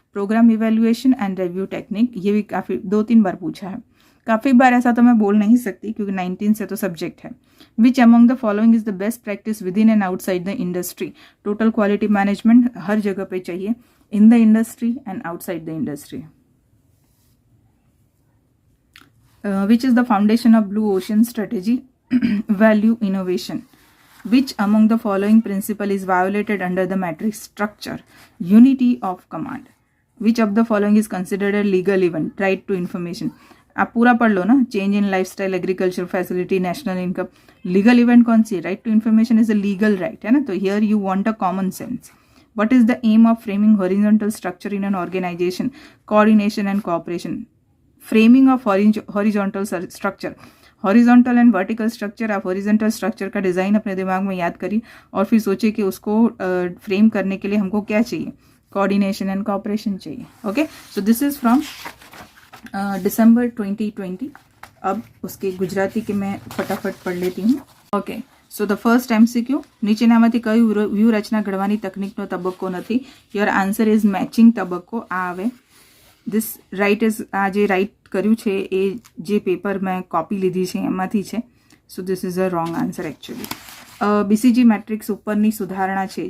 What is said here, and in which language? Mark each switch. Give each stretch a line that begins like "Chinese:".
Hindi: Programme evaluation and review technique, ये भी काफ़ी 2-3 बार पूछा है. काफ़ी बार ऐसा तो मैं बोल नहीं सकती क्योंकि 19 से तो सब्जेक्ट है.
English: Which among the following is the best practice with in and outside the industry? Total quality management
Hindi: हर जगह पे चाहिए,
English: in the industry and outside the industry. Which is the foundation of Blue Ocean strategy? Value innovation. Which among the following principle is violated under the matrix structure? Unity of command. Which of the following is considered a legal event? Right to information.
Hindi: आप पूरा पढ़ लो ना.
English: Change in lifestyle, agriculture facility, national income. Legal event कौन सी? Right to information is a legal right,
Hindi: है ना. तो
English: Here you want a common sense. What is the aim of framing horizontal structure in an organization? Coordination and cooperation. Framing of horizontal structure. Horizontal and vertical structure.
Hindi: आप horizontal structure का design अपने दिमाग में याद करिए और फिर सोचिए कि उसको फ्रेम करने के लिए हमको क्या चाहिए?
English: coordination and cooperation
Hindi: चाहिए.
English: Okay, so this is from December 2020.
Hindi: अब उसके गुजराती के मैं फटाफट पढ़ लेती हूँ.
English: okay, so the first MCQ,
Gujarati: નીચેનામાંથી કયું વ્યૂહરચના ઘડવાની તકનિકનો તબક્કો નથી?
English: your answer is matching
Gujarati: તબક્કો. આ આવે.
English: this right is,
Gujarati: આ જે રાઇટ કર્યું છે એ જે પેપર મેં કોપી લીધી છે એમાંથી છે.
English: So this is a wrong answer actually. BCG matrix
Gujarati: ઉપરની સુધારણા છે.